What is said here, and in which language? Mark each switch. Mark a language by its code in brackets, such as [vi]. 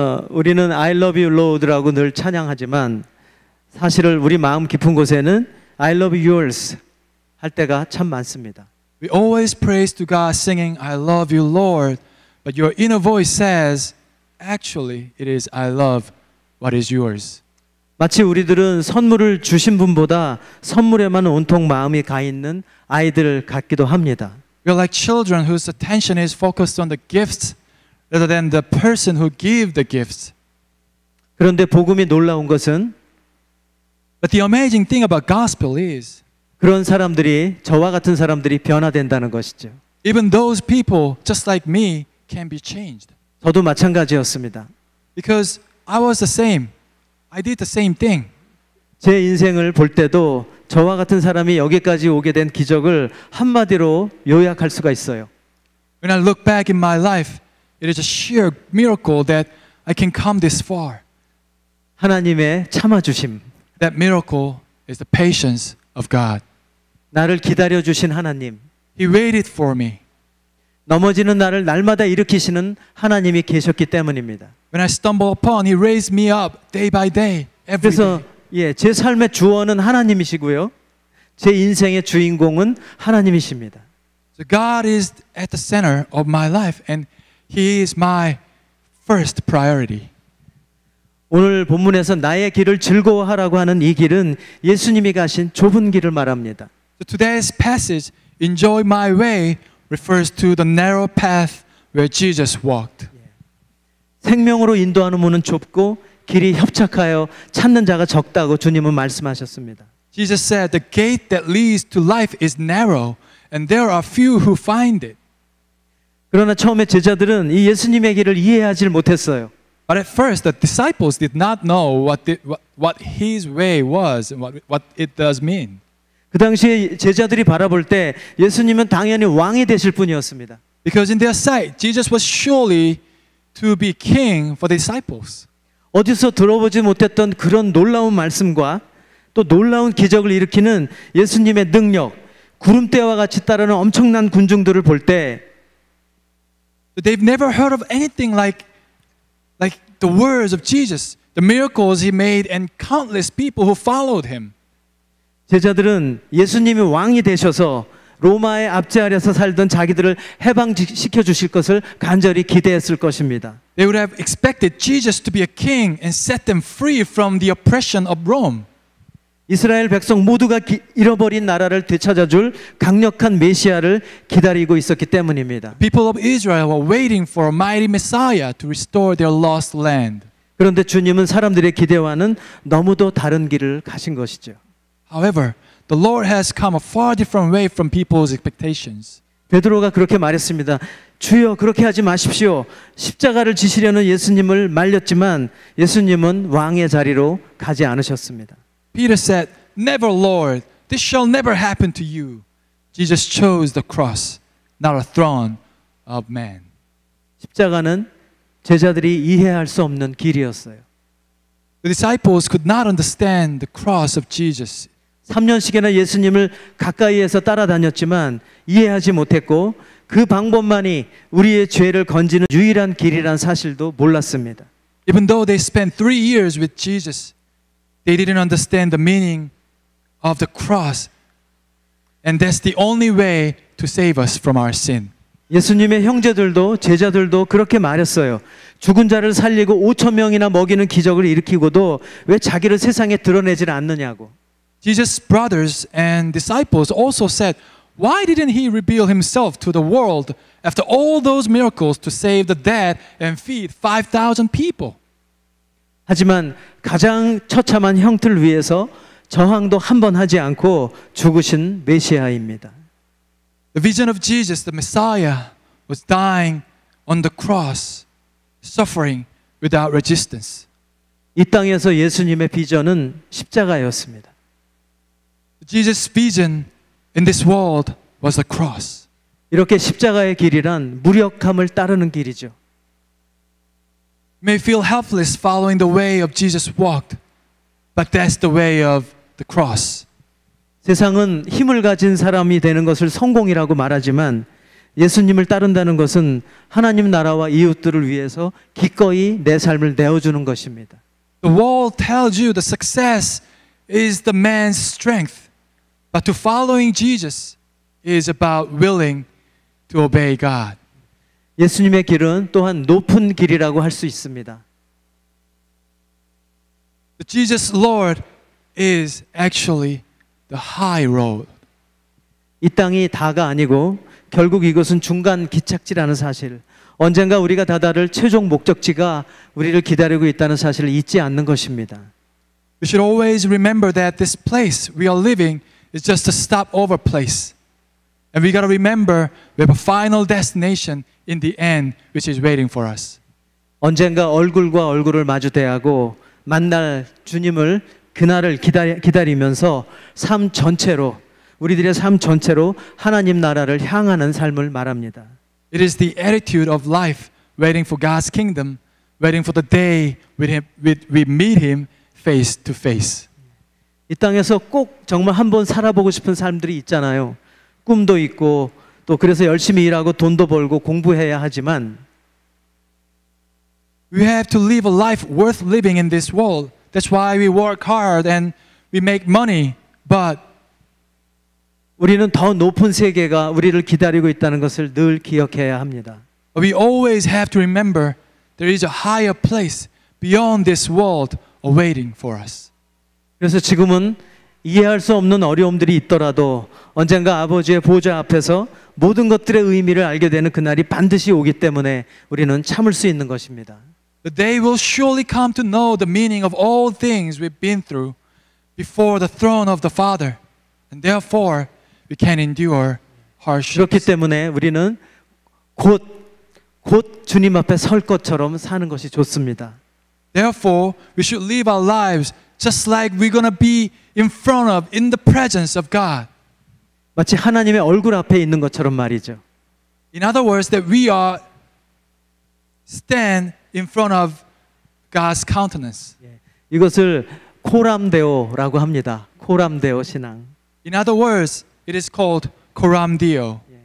[ko] 우리는 [en] I love you Lord [ko] 라고 늘 찬양하지만 사실은 우리 마음 깊은 곳에는 [en] I love yours [ko] 할 때가 참 많습니다. [en] We always praise to God singing I love you Lord, but your inner voice says actually it is I love what is yours. [ko] 마치 우리들은 선물을 주신 분보다 선물에만 온통 마음이 가 있는 아이들 같기도 합니다. [en] We are like children whose attention is focused on the gifts rather than the person who gave the gifts. [ko] 그런데 복음이 놀라운 것은 [en] But the amazing thing about gospel is [ko] 그런 사람들이 저와 같은 사람들이 변화된다는 것이죠. [en] even those people just like me can be changed. [ko] 저도 마찬가지였습니다. [en] Because I was the same. I did the same thing. [ko] 제 인생을 볼 때도 저와 같은 사람이 여기까지 오게 된 기적을 한마디로 요약할 수가 있어요. [en] When I look back in my life, it is a sheer miracle that I can come this far. [ko] 하나님의 참아주심. [en] That miracle is the patience of God. [ko] 나를 기다려주신 하나님. [en] He waited for me. [ko] 넘어지는 나를 날마다 일으키시는 하나님이 계셨기 때문입니다. [en] When I stumble upon, He raised me up day by day, every [ko] 그래서 [en] day. [ko] 제 삶의 주원은 하나님이시고요. 제 인생의 주인공은 하나님이십니다. [en] So God is at the center of my life and He is my first priority. [ko] 오늘 본문에서 나의 길을 즐거워하라고 하는 이 길은 예수님이 가신 좁은 길을 말합니다. [en] So today's passage, enjoy my way, refers to the narrow path where Jesus walked. [ko] 생명으로 인도하는 문은 좁고 길이 협착하여 찾는 자가 적다고 주님은 말씀하셨습니다. [en] Jesus said, the gate that leads to life is narrow and there are few who find it. [ko] 그러나 처음에 제자들은 이 예수님의 길을 이해하지 못했어요. [en] But at first, the disciples did not know what His way was and what it does mean. [ko] 그 당시에 제자들이 바라볼 때 예수님은 당연히 왕이 되실 분이었습니다. [en] Because in their sight, Jesus was surely to be king for the disciples. [ko] 어디서 들어보지 못했던 그런 놀라운 말씀과 또 놀라운 기적을 일으키는 예수님의 능력, 구름대와 같이 따르는 엄청난 군중들을 볼 때 [en] They've never heard of anything like the words of Jesus, the miracles he made, and countless people who followed him. [ko] 제자들은 예수님이 왕이 되셔서 로마의 압제 아래서 살던 자기들을 해방시켜 주실 것을 간절히 기대했을 것입니다. [en] They would have expected Jesus to be a king and set them free from the oppression of Rome. [ko] 이스라엘 백성 모두가 잃어버린 나라를 되찾아줄 강력한 메시아를 기다리고 있었기 때문입니다. [en] People of Israel were waiting for a mighty Messiah to restore their lost land. [ko] 그런데 주님은 사람들의 기대와는 너무도 다른 길을 가신 것이죠. [en] However, the Lord has come a far different way from people's expectations. [ko] 베드로가 그렇게 말했습니다. 주여 그렇게 하지 마십시오. 십자가를 지시려는 예수님을 말렸지만 예수님은 왕의 자리로 가지 않으셨습니다. [en] Peter said, "Never, Lord. This shall never happen to you." Jesus chose the cross, not a throne of man. [ko] 십자가는 제자들이 이해할 수 없는 길이었어요. [en] The disciples could not understand the cross of Jesus. [ko] 3년씩이나 예수님을 가까이에서 따라다녔지만 이해하지 못했고 그 방법만이 우리의 죄를 건지는 유일한 길이란 사실도 몰랐습니다. [en] Even though they spent 3 years with Jesus, they didn't understand the meaning of the cross. And that's the only way to save us from our sin. [ko] 예수님의 형제들도 제자들도 그렇게 말했어요. 죽은 자를 살리고 5천 명이나 먹이는 기적을 일으키고도 왜 자기를 세상에 드러내질 않느냐고. [en] Jesus' brothers and disciples also said, "Why didn't he reveal himself to the world after all those miracles to save the dead and feed 5,000 people?" [ko] 하지만 가장 처참한 형틀 위에서 저항도 한 번 하지 않고 죽으신 메시아입니다. [en] The vision of Jesus, the Messiah, was dying on the cross, suffering without resistance. [ko] 이 땅에서 예수님의 비전은 십자가였습니다. [en] Jesus' vision in this world was the cross. [ko] 이렇게 십자가의 길이란 무력함을 따르는 길이죠. [en] You may feel helpless following the way of Jesus walked, but that's the way of the cross. [ko] 세상은 힘을 가진 사람이 되는 것을 성공이라고 말하지만 예수님을 따른다는 것은 하나님 나라와 이웃들을 위해서 기꺼이 내 삶을 내어주는 것입니다. [en] The world tells you the success is the man's strength, but to following Jesus is about willing to obey God. [ko] 예수님의 길은 또한 높은 길이라고 할 수 있습니다. [en] The Jesus Lord is actually the high road. [ko] 이 땅이 다가 아니고 결국 이것은 중간 기착지라는 사실, 언젠가 우리가 다다를 최종 목적지가 우리를 기다리고 있다는 사실을 잊지 않는 것입니다. [en] We should always remember that this place we are living is just a stopover place. And we got to remember we have a final destination in the end which is waiting for us. [ko] 언젠가 얼굴과 얼굴을 마주 대하고 만날 주님을 그날을 기다리면서 삶 전체로 우리들의 삶 전체로 하나님 나라를 향하는 삶을 말합니다. [en] It is the attitude of life waiting for God's kingdom, waiting for the day we meet Him face to face. [ko] 이 땅에서 꼭 정말 한번 살아보고 싶은 사람들이 있잖아요. 꿈도 있고 또 그래서 열심히 일하고 돈도 벌고 공부해야 하지만 [en] We have to live a life worth living in this world. That's why we work hard and we make money. But [ko] 우리는 더 높은 세계가 우리를 기다리고 있다는 것을 늘 기억해야 합니다. [en] we always have to remember there is a higher place beyond this world awaiting for us. [ko] 그래서 지금은 이해할 수 없는 어려움들이 있더라도 언젠가 아버지의 보좌 앞에서 모든 것들의 의미를 알게 되는 그날이 반드시 오기 때문에 우리는 참을 수 있는 것입니다. [en] The day will surely come to know the meaning of all things we've been through before the throne of the Father. And therefore, we can endure hardships. [ko] 그렇기 때문에 우리는 곧 주님 앞에 설 것처럼 사는 것이 좋습니다. [en] Therefore, we should live our lives just like we're going to be in front of, in the presence of God. [ko] 마치 하나님의 얼굴 앞에 있는 것처럼 말이죠. [en] In other words, that we are stand in front of God's countenance. [ko] 이것을 코람데오라고 합니다. 코람데오 신앙. [en] In other words, it is called Coram Deo.